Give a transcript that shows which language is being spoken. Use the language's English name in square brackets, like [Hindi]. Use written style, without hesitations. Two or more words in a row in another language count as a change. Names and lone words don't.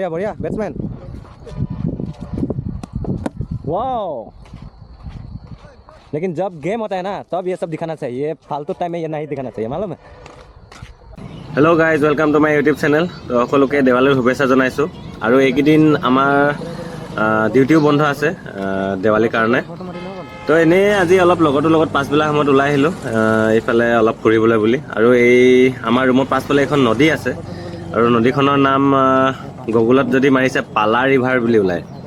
[Hindi] बढ़िया बैट्समैन। वाओ, लेकिन जब गेम होता है ना तब ये सब दिखाना चाहिए, फालतू टाइम में ये नहीं दिखाना चाहिए, मालूम है। [English] Hello guys, welcome to my YouTube channel. [Assamese] তো সকলোকে দেৱালীৰ শুভেচ্ছা জনাইছোঁ। আৰু এইকেইদিন আমাৰ ডিউটিও বন্ধ আছে দেৱালীৰ কাৰণে। তো এনেই আজি অলপ লগৰটোৰ লগত পাছবেলা সময়ত ওলাই আহিলোঁ এইফালে অলপ ফুৰিবলৈ বুলি। আৰু এই আমাৰ ৰুমৰ পাছফালে এখন নদী আছে, আৰু নদীখনৰ নাম গুগলত যদি মাৰিছে পালা ৰিভাৰ বুলি ওলায়।